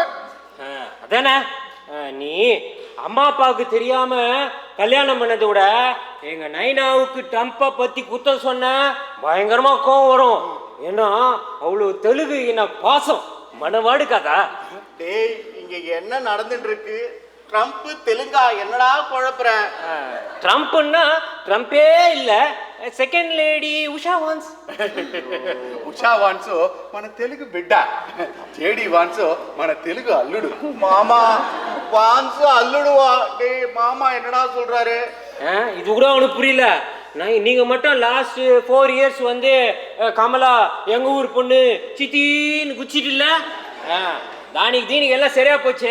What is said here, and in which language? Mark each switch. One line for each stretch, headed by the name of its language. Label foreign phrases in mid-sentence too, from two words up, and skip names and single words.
Tamil: அதானே, நீ அம்மா அப்பாவுக்கு தெரியாம கல்யாணம் பண்ணதை விட எங்க நைனாவுக்கு ட்ரம்ப்பை பத்தி குத்தம் சொன்ன பயங்கரமா கோவம் வரும். ஏன்னா அவ்வளவு தெலுங்கு என்ன பாசம்
Telugu: మనవాడు కదా.
Tamil: டேய், இங்க என்ன நடந்துட்டு இருக்கு? ட்ரம்ப் தெலுங்கா? என்னடா குழப்புற? ட்ரம்ப்னா ட்ரம்ப்பே இல்ல,
English: second lady
Telugu: ఉషా వాన్స్. ఉషా వాన్స్ మన తెలుగు బిడ్డ, జేడి వాన్స్ మన తెలుగు అల్లుడు.
Tamil: மாமா, வான்ஸ் அல்லுடுவா? டேய் மாமா என்னடா சொல்றாரு? இது கூட அவனுக்கு புரியல. நீங்க மட்டும்
English: last 4 years
Tamil: வந்து கமலா எங்க ஊர் பொண்ணு சித்தின்னு குச்சிட்டு இல்ல,
Telugu: దానికి దీనికి
Tamil: எல்லாம் சரியா போச்சு.